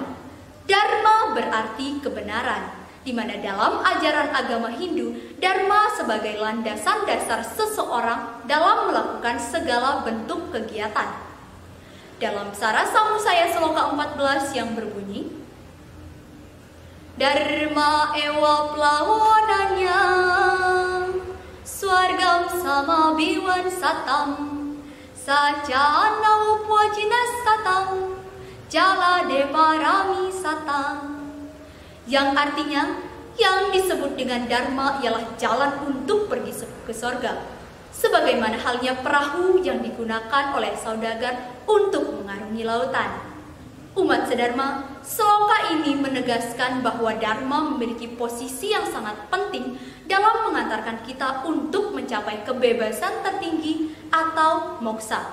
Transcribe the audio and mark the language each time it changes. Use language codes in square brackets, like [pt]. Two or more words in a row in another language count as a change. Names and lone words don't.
[id] Dharma berarti kebenaran, di mana dalam ajaran agama Hindu, dharma sebagai landasan dasar seseorang dalam melakukan segala bentuk kegiatan. Dalam Sara Samusaya Sloka 14 yang berbunyi, [sa] Dharma ewa plawonanya, swargam sama biwan satam, sacana upwajinas satam, jala deparami satam. [id] Yang artinya, yang disebut dengan dharma ialah jalan untuk pergi ke surga, sebagaimana halnya perahu yang digunakan oleh saudagar untuk mengarungi lautan. Umat sedharma, sloka ini menegaskan bahwa dharma memiliki posisi yang sangat penting dalam mengantarkan kita untuk mencapai kebebasan tertinggi atau moksa.